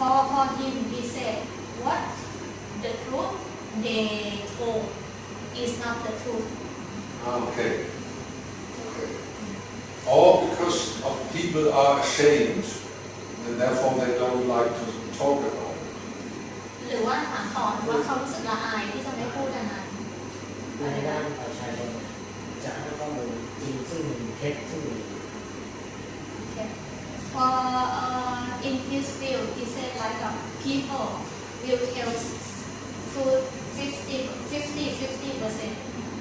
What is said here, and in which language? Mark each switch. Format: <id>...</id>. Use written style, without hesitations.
<en>for him he said what the truth they told is not the truth okay or because of people are ashamed and therefore they don't like to talk about</en> <th>หรือว่าถามต่อว่าเขารู้สึกละอายที่จะไม่พูดอันนั้น ในด้านประชาชนจะให้ข้อมูลจริงซึ่งมีเท็จซึ่งมี</th> <en>for in his field he said like people will tell truth 50%</en>